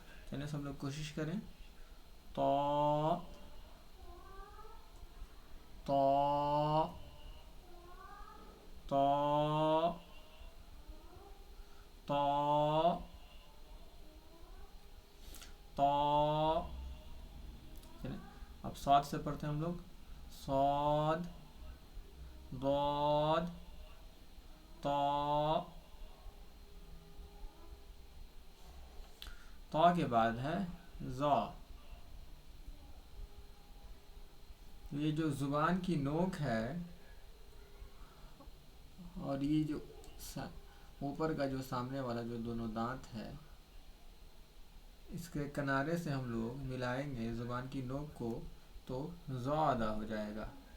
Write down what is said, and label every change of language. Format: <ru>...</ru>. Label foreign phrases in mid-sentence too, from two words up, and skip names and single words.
<ur>چلیں سب لوگ کوشش کریں. طا طا طا طا طا. چلیں اب صاد سے پڑھتے ہیں ہم لوگ. صاد ضاد طا. طا کے بعد ہے ذا. یہ جو زبان کی نوک ہے اور یہ جو اوپر کا جو سامنے والا جو دونوں دانت ہے، اس کے کنارے سے ہم لوگ ملائیں گے زبان کی نوک کو تو ذا ادا ہو جائے گا.</ur>